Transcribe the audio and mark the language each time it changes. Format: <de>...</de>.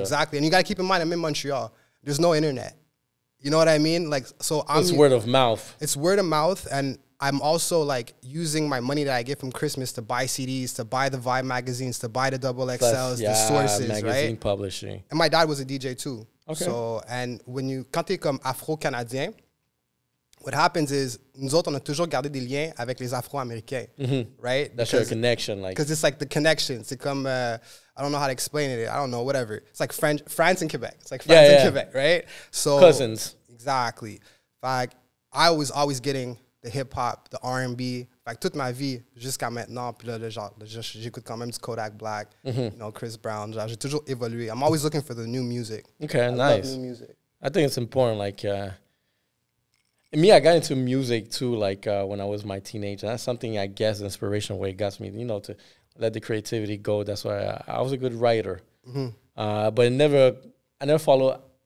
<en>Exactly. And you got to keep in mind, I'm in Montreal. There's no internet. You know what I mean? Like, so it's word of mouth. It's word of mouth, and I'm also like using my money that I get from Christmas to buy CDs, to buy the Vibe magazines, to buy the double XLs, the sources, magazine right? Publishing. And my dad was a DJ too. Okay.</en> <fr>So, and quand t'es comme Afro-Canadien,</fr> <en>what happens is,</en> <fr>nous autres, on a toujours gardé des liens avec les Afro-Américains, right?</fr> <en>That's your connection. Like, because it's like the connection.</en> <fr>C'est comme,</fr> <en>I don't know how to explain it. I don't know, whatever. It's like France and Quebec. It's like France and Quebec, right? So cousins. Exactly. Like, I was always getting the hip-hop, the R&B.</en> <fr>Fait que toute ma vie, jusqu'à maintenant, puis là, j'écoute quand même du Kodak Black, you know, Chris Brown. J'ai toujours évolué.</fr> <en>I'm always looking for the new music. Okay, nice. I love new music. I think it's important, like, me, I got into music too, like when I was my teenager. That's something, I guess, inspiration where it got me, you know, to let the creativity go. That's why I was a good writer. But I never followed.</en>